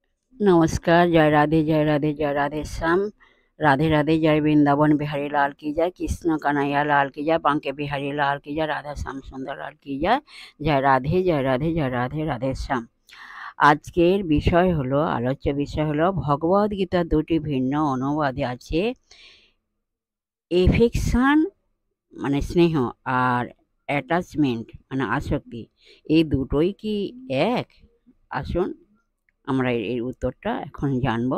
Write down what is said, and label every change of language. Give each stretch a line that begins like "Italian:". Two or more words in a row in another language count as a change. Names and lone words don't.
Hindi: नमस्कार, जय राधे जय राधे जय राधे श्याम। राधे राधे, जय वृंदावन बिहारी लाल की जय, कृष्ण कन्हैया लाल की जय, बांके बिहारी लाल की जय, राधा श्याम सुंदर लाल की जय। जय राधे जय राधे जय राधे राधे শ্যাম।
Bangla: আজকের বিষয় হলো, আলোচ্য বিষয় হলো ভগবদ গীতার দুটি ভিন্ন অনুবাদে আছে এফেকশন মানে স্নেহ আর অ্যাটাচমেন্ট মানে আসক্তি। এই দুটোই কি এক? আসুন আমরা এর উত্তরটা এখন জানবো।